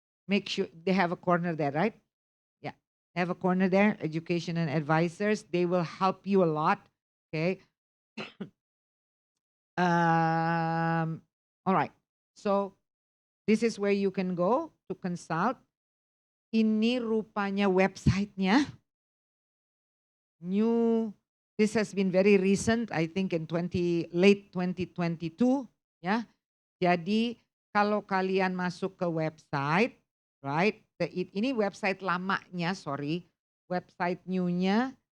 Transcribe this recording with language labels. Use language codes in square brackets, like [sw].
[en] Make sure they have a corner there, right? Yeah, they have a corner there, education and advisors. They will help you a lot, okay? All right, so this is where you can go to consult. [id] Ini rupanya websitenya. [en] This has been very recent, I think in late 2022, ya. [id] Jadi kalau kalian masuk ke website, [en] right? [id] Ini website lamanya, website new-nya.